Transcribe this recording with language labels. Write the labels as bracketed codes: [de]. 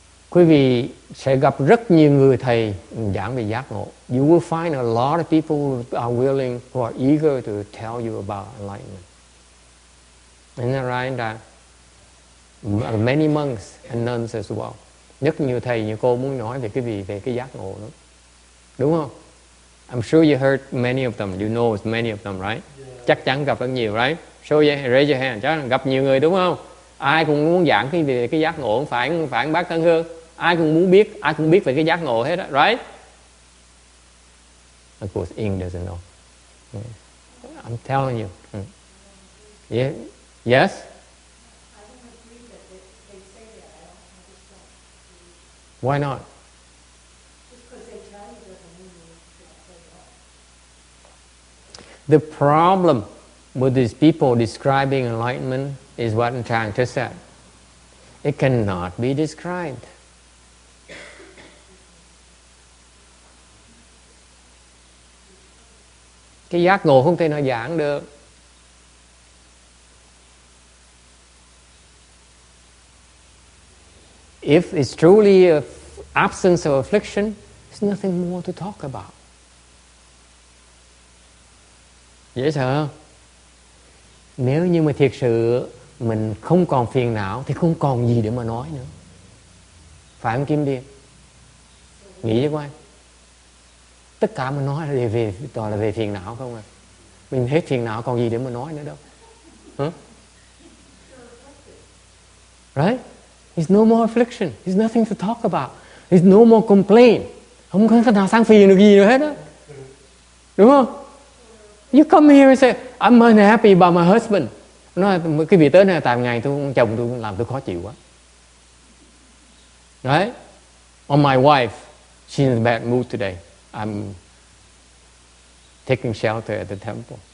[vi] Quý vị sẽ gặp rất nhiều người thầy giảng về giác ngộ. [en] You will find a lot of people who are willing, who are eager to tell you about enlightenment. Isn't that right? Many monks and nuns as well. [vi] Rất nhiều thầy, nhiều cô muốn nói về về cái giác ngộ đó. Đúng không? [en] I'm sure you heard many of them. You know many of them, right? Yeah. [vi] Chắc chắn gặp rất nhiều, [en] right? Raise your hand. [vi] Chắc gặp nhiều người đúng không? Ai cũng muốn giảng về cái giác ngộ, không phải bác Tân Hương. Ai cũng biết về cái giác ngộ hết đó, right? [en] Of course, Ying doesn't know. I'm telling you. Yeah. Yes? Why not? The problem with these people describing enlightenment is what I'm trying to say. It cannot be described. [vi] Cái giác ngộ không thể nào giảng được. [en] If it's truly an absence of affliction, there's nothing more to talk about. [vi] Dễ sợ không? Nếu như mà thiệt sự mình không còn phiền não thì không còn gì để mà nói nữa. Phải không Kim Điền? Nghĩ với quan. Tất cả mình nói là toàn là về phiền não không à. Mình hết phiền não còn gì để mà nói nữa đâu. Huh? [en] Right? There's no more affliction. There's nothing to talk about. There's no more complaint. [vi] Không có nào than phiền được gì nữa hết á. Đúng không? [en] You come here and say, I'm unhappy about my husband. [vi] Nói cái vị tới này tại ngày chồng tôi làm tôi khó chịu quá. [en] Right? Or my wife, she's in a bad mood today. I'm taking shelter at the temple.